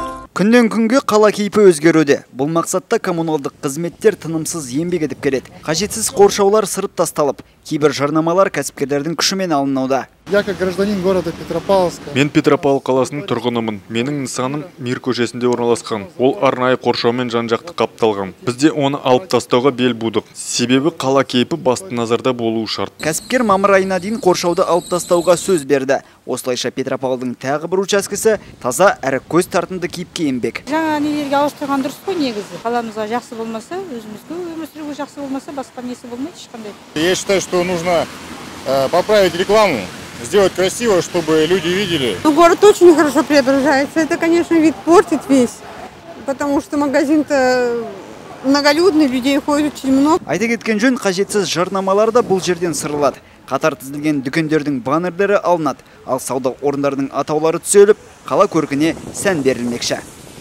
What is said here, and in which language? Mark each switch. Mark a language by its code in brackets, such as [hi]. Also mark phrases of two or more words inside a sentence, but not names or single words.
[kk] Күннен күнге қала кейпі өзгеруде. Бұл мақсатта коммуналдық қызметтер тынымсыз еңбек етіп келеді. Қажетсіз қоршаулар сырып тасталып, кейбір жарнамалар кәсіпкерлердің күшімен алынуда. [ru] Я как гражданин города Петропавловска. [kk] Мен Петропавл қаласының тұрғынымын. Менің нысаным Мир көшесінде орналасқан. Ол арнайы қоршаумен жан-жақты қапталған. Бізде оны алып тастауға бел будық. Себебі қала кейпі басты назарда болуы шарт. Кәсіпкер мамыр айына дейін қоршауды алып тастауға сөз берді. Осылайша Петропавлдың тағы бір учаскесі таза әрі көз тартымды кейіпке енбек. Жаңа нелерге ауыстырған дұрыс қой негізі. Қаламызға жақсы болмаса, өзімізге өмір сүруге жақсы болмаса, басқа несі болмайды ешқандай. [ru] Я считаю, что нужно поправить рекламу, сделать красиво, чтобы люди видели. Город очень хорошо преображается. Это, конечно, вид портит весь, потому что магазин-то многолюдный, людей ходит очень много. [kk] Айта кеткен жөн, қажетсіз жарнамалар да бұл жерден сырылады. Қатар тізілген дүкендердің баннерлері алынады, ал сауда орындарының атаулары түзеліп, қала көркіне сән берілмекші.